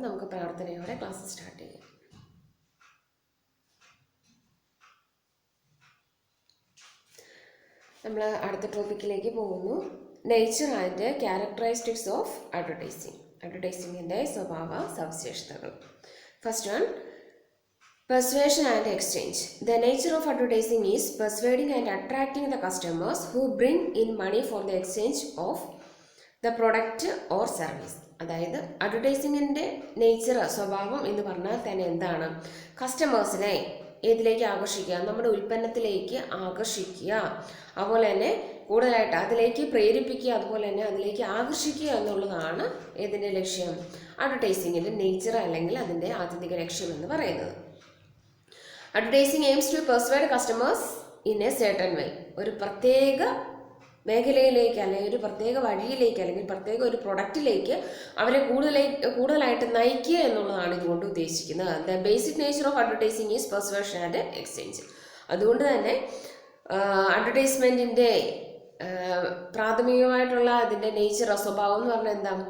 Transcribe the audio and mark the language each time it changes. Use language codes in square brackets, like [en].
[ml] നമുക്ക് പ്രാർത്ഥനയോടെ class start ചെയ്യാം. നമ്മൾ അടുത്ത ടോപ്പിക്കിലേക്ക് പോകുന്നു. [en] Nature and characteristics of advertising. [ml] അഡ്വർടൈസിങ്ങിൻ്റെ സ്വഭാവ സവിശേഷതകൾ. [en] First one, persuasion and exchange. The nature of advertising is persuading and attracting the customers who bring in money for the exchange of the product or service. [ml] അതായത് അഡ്വർടൈസിങ്ങിൻ്റെ nature, സ്വഭാവം എന്ന് പറഞ്ഞാൽ തന്നെ എന്താണ്? കസ്റ്റമേഴ്സിനെ ഏതിലേക്ക് ആകർഷിക്കുക? നമ്മുടെ ഉൽപ്പന്നത്തിലേക്ക് ആകർഷിക്കുക, അതുപോലെ തന്നെ കൂടുതലായിട്ട് അതിലേക്ക് പ്രേരിപ്പിക്കുക, അതുപോലെ തന്നെ അതിലേക്ക് ആകർഷിക്കുക എന്നുള്ളതാണ് ഏതിൻ്റെ ലക്ഷ്യം? അഡ്വർടൈസിങ്ങിൻ്റെ നേച്ചർ അല്ലെങ്കിൽ അതിൻ്റെ ആത്യന്തിക ലക്ഷ്യം എന്ന് പറയുന്നത്. [en] Advertising aims to persuade customers in a certain way. [ml] ഒരു പ്രത്യേക മേഖലയിലേക്ക് അല്ലെങ്കിൽ ഒരു പ്രത്യേക വഴിയിലേക്ക് അല്ലെങ്കിൽ പ്രത്യേക ഒരു പ്രൊഡക്റ്റിലേക്ക് അവരെ കൂടുതലായിട്ട് നയിക്കുക എന്നുള്ളതാണ് ഇതുകൊണ്ട് ഉദ്ദേശിക്കുന്നത്. [en] The basic nature of advertising is persuasion and exchange. [ml] അതുകൊണ്ട് തന്നെ അഡ്വർടൈസ്മെൻറ്റിൻ്റെ പ്രാഥമികമായിട്ടുള്ള അതിൻ്റെ നേച്ചർ, സ്വഭാവം എന്ന് പറഞ്ഞാൽ എന്താ?